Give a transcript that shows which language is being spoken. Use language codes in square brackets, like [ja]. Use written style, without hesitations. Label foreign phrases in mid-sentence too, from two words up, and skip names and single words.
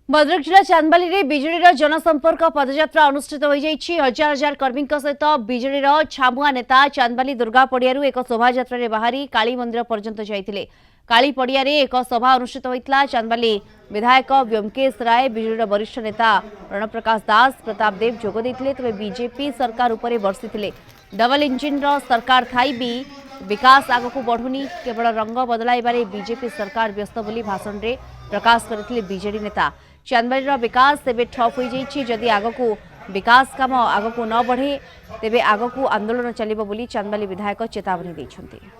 [or] ଭଦ୍ରକ ଜିଲ୍ଲା ଚାନ୍ଦବାଲି ରେ ବିଜେଡି ଜନସମ୍ପର୍କ ପଦଯାତ୍ରା ଅନୁଷ୍ଠିତ ହୋ ଯାଇଛି। ହଜାର ହଜାର କର୍ମୀ ସହିତ ବିଜେଡି ଛାମୁଆ ନେତା ଚାନ୍ଦବାଲି ଦୁର୍ଗା ପଡ଼ିଆରୁ ଏକ ଶୋଭାଯାତ୍ରା ବାହାରି କାଳୀ ମନ୍ଦିର ପର୍ଯ୍ୟନ୍ତ ଯାଇଥିଲେ। କାଳୀ ପଡ଼ିଆ ରେ ଏକ ସଭା ଅନୁଷ୍ଠିତ ହୋଇଥିଲା। ଚାନ୍ଦବାଲି ବିଧାୟକ ବ୍ୟୋମକେଶ ରାୟ, ବିଜେଡି ବରିଷ୍ଠ ନେତା ରଣପ୍ରକାଶ ଦାସ, ପ୍ରତାପ ଦେବ ଯୋଗ ଦେଇଥିଲେ। ତେବେ ବିଜେପି ସରକାର ଉପରେ ବର୍ଷିଥିଲେ। [en] double engine [or] ର ସରକାର ଥାଇ ବି ବିକାଶ ଆଗକୁ ବଢ଼ୁନି, କେବଳ ରଙ୍ଗ ବଦଳାଇବାରେ ବିଜେପି ସରକାର ବ୍ୟସ୍ତ ବୋଲି ଭାଷଣ ରେ ପ୍ରକାଶ କରିଥିଲେ ବିଜେଡି ନେତା। ଚାନ୍ଦବାଲି ବିକାଶ ତେବେ ଠପ ହୋ ଯାଇଛି। ଯଦି ଆଗକୁ ବିକାଶ କାମ ଆଗକୁ ନ ବଢ଼େ ତେବେ ଆଗକୁ ଆନ୍ଦୋଳନ ଚାଲିବ ବୋଲି ଚାନ୍ଦବାଲି ବିଧାୟକ ଚେତାବନୀ ଦେଉଛନ୍ତି।